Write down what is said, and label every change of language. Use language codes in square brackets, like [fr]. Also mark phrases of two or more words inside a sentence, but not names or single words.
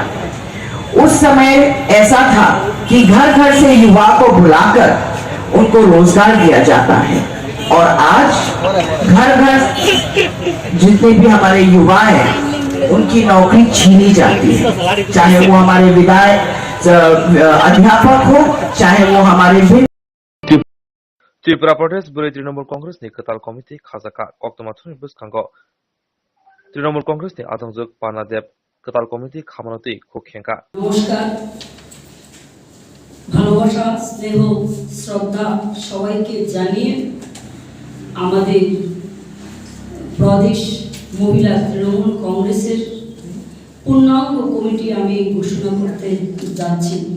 [hi] उस समय ऐसा था कि घर घर से युवा को बुलाकर उनको रोजगार दिया जाता है, और आज घर घर जितने भी हमारे युवा हैं उनकी नौकरी छीनी जाती है, चाहे वो हमारे विधायक अध्यापक हो, चाहे वो हमारे [trp] त्रिपुरा प्रदेश बुरै तृणमूल कंग्रेसनि कताल कमिटि खाजाखा कक्टमाथुनि बुसखांगो तृणमूल कंग्रेसनि आदंजुक पानादेब कताल कमिटि खामानति खुखेंका। [bn] নমস্কার, ভালোবাসা, স্নেহ, শ্রদ্ধা সবাইকে জানিয়ে আমাদের প্রদেশ মহিলা তৃণমূল কংগ্রেসের পূর্ণাঙ্গ কমিটি আমি ঘোষণা করতে যাচ্ছি।